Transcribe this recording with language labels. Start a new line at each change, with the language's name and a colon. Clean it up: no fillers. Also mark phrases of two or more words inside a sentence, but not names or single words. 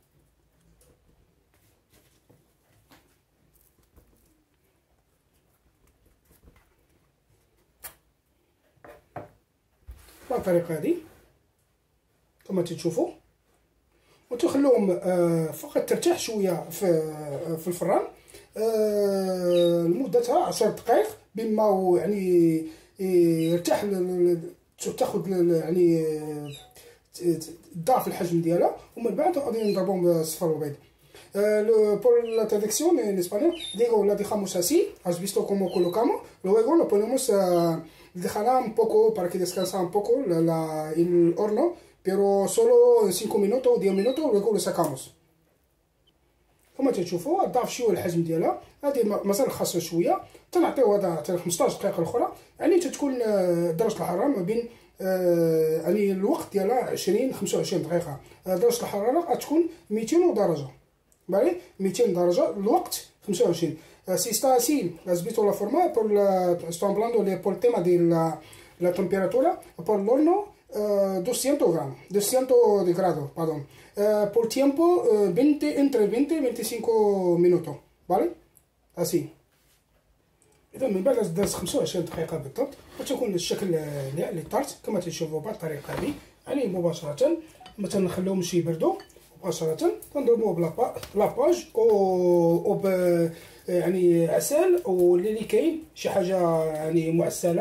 Arabic: بالطريقه هادي كما تشوفوا، وتخلوهم فقط ترتاح شويه في الفران لمدتها 10 دقائق، بما يعني يرتاح تاخذ يعني ضعف الحجم ديالها، ومن بعد غادي نضربوهم بالصفر والبيض.
Spanish: Por la traducción en español, digo, la dejamos así, has visto cómo colocamos, luego lo ponemos, dejará un poco para que descanse un poco el horno, pero solo 5 minutos o 10 minutos, luego lo sacamos.
Arabic: كما تشوفوا ضعف شويه الحجم ديالها، هذه مازال خاصها شويه، تنعطيو هذا حتى 15 دقيقه الاخرى، يعني تتكون درجه الحراره ما بين يعني الوقت ديالها 20 25 دقيقه. درجه الحراره غتكون 200 درجه، فالي 200 درجه الوقت 25.
Spanish: Si está así, has visto la forma, estoy hablando por el tema de la temperatura, por el horno 200 gramos, 200 de grados, perdón. Por tiempo 20, entre 20 y 25 minutos, ¿vale? Así.
Arabic: إذا من بعد داز 25 دقيقة بالضبط وتكون الشكل لي طارت كما تشوفوا بهذه الطريقة هذه، يعني مباشرة ما تنخليهمش يبردوا، مباشرة كنضربوه بلاباج او يعني عسل او اللي كاين شي حاجة يعني معسلة.